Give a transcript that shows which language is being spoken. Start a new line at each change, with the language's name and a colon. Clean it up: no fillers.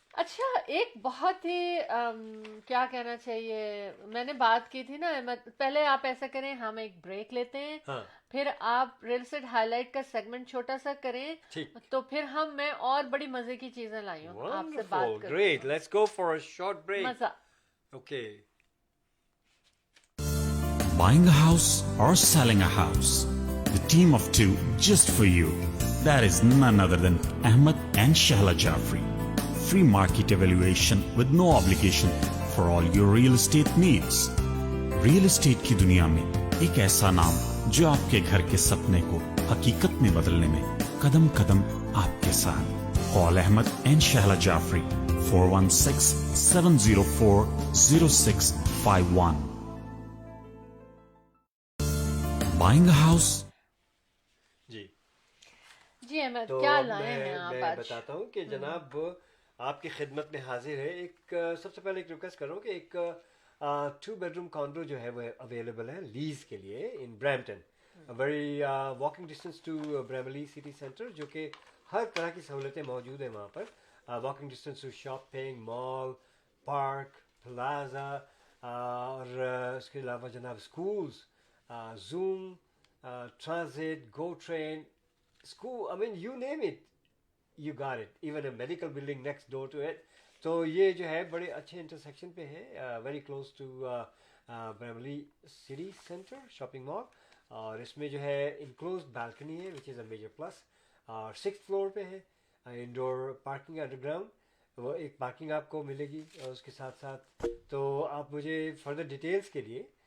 Urdu: اچھا ایک بہت ہی کیا کہنا چاہیے میں نے بات کی تھی نا پہلے آپ ایسا کریں ہم ایک بریک لیتے ہیں ہاں پھر آپ ریل اسٹیٹ ہائی لائٹ کا سیگمنٹ چھوٹا سا کریں ٹھیک. تو پھر میں اور بڑی مزے کی چیزیں لائی ہوں آپ سے بات
English: Wonderful,
Urdu: کروں
English: great. Let's go for a short break.
Urdu: مزہ.
English: Okay. Buying a house or selling a house? The team of two just for you. That is none other than Ahmed and Shahla Jafri. Free market evaluation with no obligation for all your real estate needs.
Urdu: Real estate کی دنیا میں ایک ایسا نام جو آپ کے گھر کے سپنے کو حقیقت میں بدلنے میں قدم قدم آپ کے ساتھ.
English: Call Ahmed and Shahla Jafri 416-704-0651. Buying a house.
Urdu: جی جی احمد تو کیا لائے ہیں آپ میں آج؟ بتاتا ہوں کہ جناب آپ کی خدمت میں حاضر ہے ایک سب سے پہلے ایک ریکویسٹ کر رہا ہوں کہ ایک 2 بیڈروم کانڈو جو ہے وہ اویلیبل ہے لیز کے لیے ان Brampton
English: very walking distance to Bramalea city centre
Urdu: جو کہ ہر طرح کی سہولتیں موجود ہیں وہاں پر walking distance to shopping mall park plaza اور اس کے علاوہ جناب schools zoom transit go train
English: school, I mean, you name it, you got it. Even a medical building next door to it.
Urdu: تو یہ جو ہے بڑے اچھے انٹرسیکشن پہ ہے
English: very close to Bramalea city centre shopping mall
Urdu: اور اس میں جو ہے انکلوز بالکنی ہے
English: which is a major plus
Urdu: اور 6th فلور پہ ہے انڈور پارکنگ انڈر گراؤنڈ وہ ایک پارکنگ آپ کو ملے گی اور اس کے ساتھ ساتھ تو آپ مجھے فردر ڈیٹیلس کے لیے